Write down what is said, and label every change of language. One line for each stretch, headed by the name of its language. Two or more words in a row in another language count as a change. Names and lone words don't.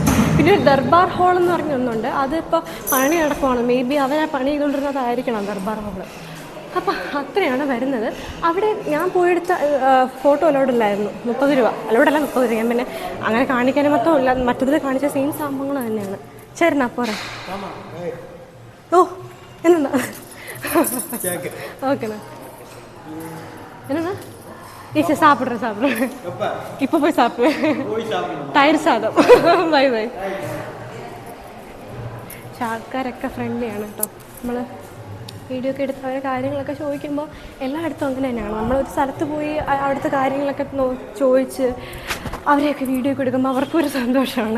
Malayalam: പിന്നെ ഒരു ദർബാർ ഹാൾ എന്ന് പറഞ്ഞ ഒന്നുണ്ട്, അതിപ്പോൾ പണി നടക്കുവാണ്.
English: maybe
Malayalam: അവനെ പണി ചെയ്തുകൊണ്ടിരുന്നതായിരിക്കണം ദർബാർ ഹാള്. അപ്പം അത്രയാണ് വരുന്നത്. അവിടെ ഞാൻ പോയെടുത്ത ഫോട്ടോ അലോഡില്ലായിരുന്നു. 30 രൂപ അലോഡല്ല, 30 രൂപ. ഞാൻ പിന്നെ അങ്ങനെ കാണിക്കാനും മൊത്തം ഇല്ല, മറ്റതിൽ കാണിച്ച സെയിം സംഭവങ്ങൾ തന്നെയാണ്. ശരിനാ പോരെ.
Tamil: ஓ என்னண்ணா ஓகேண்ணா. என்னண்ணா ஈஸி சாப்பிட்றேன் இப்போ போய் சாப்பிடுவேன்.
Malayalam: തൈര് സാദം.
English: bye bye.
Malayalam: ആൾക്കാരൊക്കെ ഫ്രണ്ട്ലിയാണ് കേട്ടോ. നമ്മൾ വീഡിയോ ഒക്കെ എടുത്ത് അവരെ കാര്യങ്ങളൊക്കെ ചോദിക്കുമ്പോൾ എല്ലായിടത്തും അങ്ങനെ തന്നെയാണ്. നമ്മളൊരു സ്ഥലത്ത് പോയി അവിടുത്തെ കാര്യങ്ങളൊക്കെ ചോദിച്ച് അവരെയൊക്കെ വീഡിയോ ഒക്കെ എടുക്കുമ്പോൾ അവർക്കൊരു സന്തോഷമാണ്.